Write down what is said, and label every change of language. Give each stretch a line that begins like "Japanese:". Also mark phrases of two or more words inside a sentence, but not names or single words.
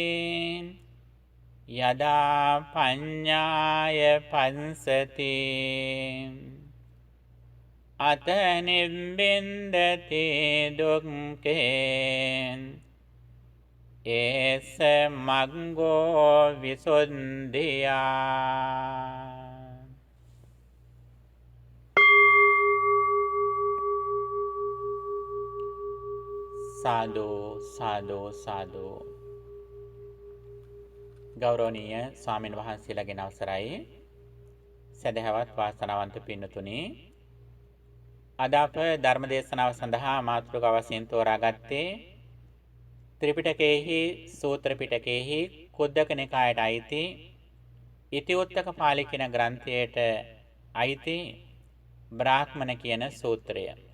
Pali: යදා පඤ්ඤාය පංසති අත නිබ්බින්දති දුක්ඛේ ඒස මග්ගෝ විසුද්ධියා.
Sinhala: සාදු සාදු සාදු. ගෞරවනීය ස්වාමීන් වහන්සේලාගෙන් අවසරයි. සදහවත් වාසනාවන්ත පින්නතුනි, අද අප ධර්ම දේශනාව සඳහා මාතෘකාව වශයෙන් තෝරාගත්තේ ත්‍රිපිටකයේහි සූත්‍ර පිටකයේහි කුද්දක නිකායට අයිති ඉතිඋත්තක පාළි කියන ග්‍රන්ථයට අයිති බ්‍රාහ්මණ කියන සූත්‍රය.